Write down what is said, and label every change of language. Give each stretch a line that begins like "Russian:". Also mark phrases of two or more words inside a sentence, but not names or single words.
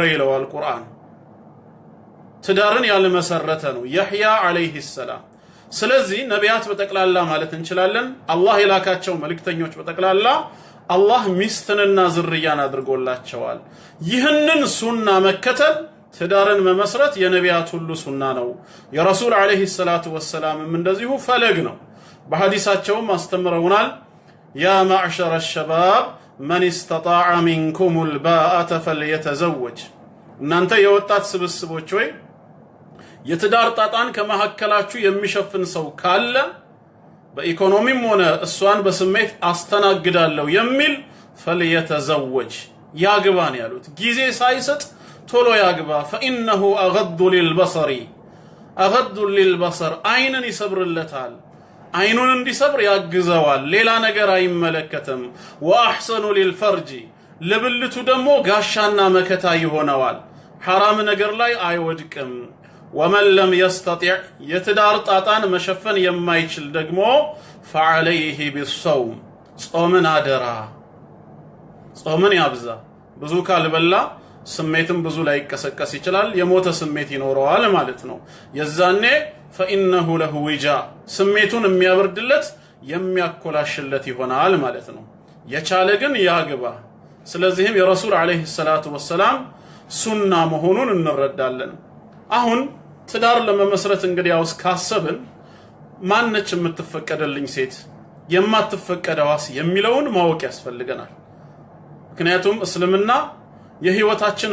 Amharic: ይለዋል ቁርአን። ትዳርን ያልመሰረተ ነው የሕያ
Arabic: عليه السلام።
Amharic: ስለዚህ ነቢያት በጠቅላላ ማለት እንችላለን አላህ የላካቸው መልእክተኞች በጠቅላላ አላህ ሚስትንና ዝርያን አድርጎላቸዋል። ይህንን ሱና መከተል ትዳርን መመስረት የነቢያት ሁሉ ሱና ነው። የረሱል
Arabic: عليه الصلاة والسلام
Amharic: እንደዚሁ ፈለግ ነው። በሐዲሳቸውም አስተምረውናል።
Arabic: يا معشر الشباب من استطاع منكم الباءة فليتزوج
Amharic: እናንተ የወጣት ስብስቦች ወይ የትዳር ጣጣን ከመሐከላችሁ የሚሸፍን ሰው ካለ በኢኮኖሚም ሆነ እሷን በስሜት አስተናግዳለሁ የሚል فليتزوج ያግባን ያሉት ጊዜ ሳይሰጥ ቶሎ ያግባ
Arabic: فإنه أغض للبصر
Amharic: አይንን ይሰብርለታል አይኑን እንዲሰብር ያግዘዋል ሌላ ነገር አይመለከትም
Arabic: وأحسن للفرج
Amharic: ለብልቱ ደግሞ ጋሻና መከታ ይሆነዋል حرام ነገር ላይ አይወድቅም
Arabic: ومن لم يستطع
Amharic: የትዳር ጣጣን መሸፈን የማይችል ደግሞ
Arabic: فعليه بالصوم
Amharic: ጾምን አደራ ጾምን ያብዛ ብዙ ካልበላ ስሜትም ብዙ ላይ ይቀሰቀስ ይችላል የሞተ ስሜት ይኖረዋል ማለት ነው የዛኔ
Arabic: فإنه له وجاء
Amharic: ስሜቱን የሚያበርድለት የሚያኮላሽለት ይሆናል ማለት ነው የቻለ ግን ያግባ ስለዚህም የረሱል
Arabic: عليه الصلاة والسلام
Amharic: ሱና መሆኑን እንረዳለን አሁን ትዳር ለመመስረት እንግዲህ ያውስ ካሰብን ማነች የምትፈቀደልኝ ሴት የማትፈቀደዋስ የሚለውን ማወቅ ያስፈልገናል ምክንያቱም እስልምና የህይወታችን